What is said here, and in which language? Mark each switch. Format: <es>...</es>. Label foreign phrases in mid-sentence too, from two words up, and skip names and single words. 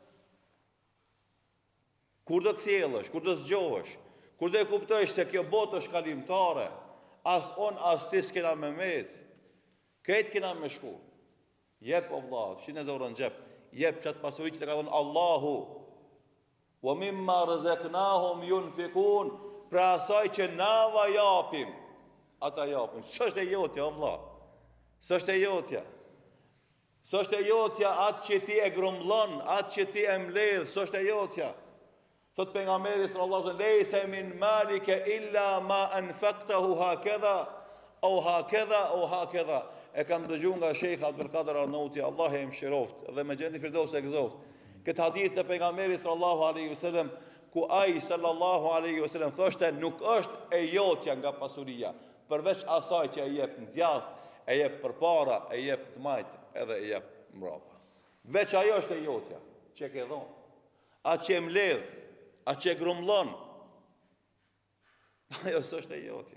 <sq>Kur do kthjellësh, kur do zgjohesh, kur do e kuptojsh se kjo botë është kalimtare, as on as ti s'kena me met, këtë kena me shku. Jep o vlla, shine dorën xhep, jep çat pasuri që të ka dhënë Allahu.</sq> <ar>ومما رزقناهم ينفقون,</ar> <sq>pra asaj që na va japim, ata japin. S'është e jotja o vlla. S'është e jotja. S'është e jotja atë që ti e grumbullon, atë që ti e mbledh, s'është e jotja. Thot pejgamberi</sq> <ar>صلى الله عليه وسلم, "ليس من مالك إلا ما أنفقته هكذا أو هكذا."</ar> <sq>E kam dëgjuar nga Sheikh Abdul Qadir Arnauti, Allah e mëshiroft, dhe me xhenet firdaus e gëzoft. Këtë hadith të pejgamberit</sq> <ar>صلى الله عليه وسلم,</ar> <sq>ku ai</sq> <ar>صلى الله عليه وسلم</ar> <sq>thoshte, nuk është e jotja nga pasuria, përveç asaj që e jep në djath, e jep përpara, e jep të majt, edhe e jep mbrapa. Veç ajo është e jotja, që ke dhon. Atë që e mbledh, atë që e grumbullon, ajo s'është e jotja.</sq>